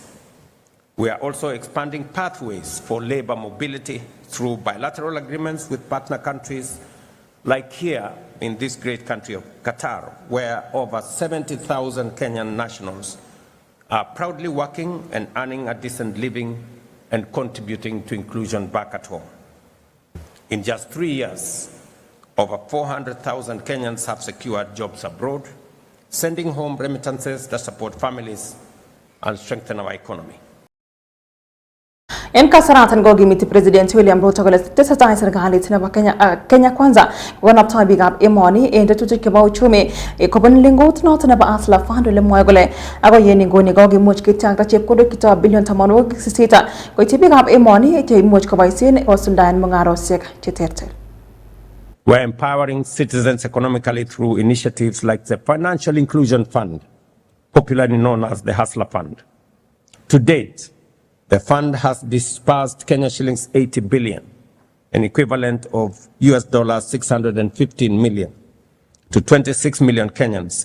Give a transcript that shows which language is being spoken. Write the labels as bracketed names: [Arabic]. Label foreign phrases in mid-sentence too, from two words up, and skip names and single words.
[English] We are also expanding pathways for labor mobility through bilateral agreements with partner countries like here in this great country of Qatar, where over 70,000 Kenyan nationals are proudly working and earning a decent living and contributing to inclusion back at home. In just 3 years, over 400,000 Kenyans have secured jobs abroad, sending home remittances that support families and strengthen our economy. [Kalenjin] En kasaratan kokimiti President William Ruto kole tesetai serikalit nebo Kenya Kwanza konaptoi biikab emoni en tetutik chebo uchumi kobun lengut noton nebo Hustler Fund ole mwoe kole akoi en nguni kokimuch kityakta chepkondok kitoo bilion 88 koityi biikab emoni cheimuch koboisien kosuldaen mung'arosiek cheterter. [English] We're empowering citizens economically through initiatives like the Financial Inclusion Fund, popularly known as the Hustler Fund. To date, the fund has disbursed Kenya shillings 80 billion, an equivalent of US dollars 615 million, to 26 million Kenyans.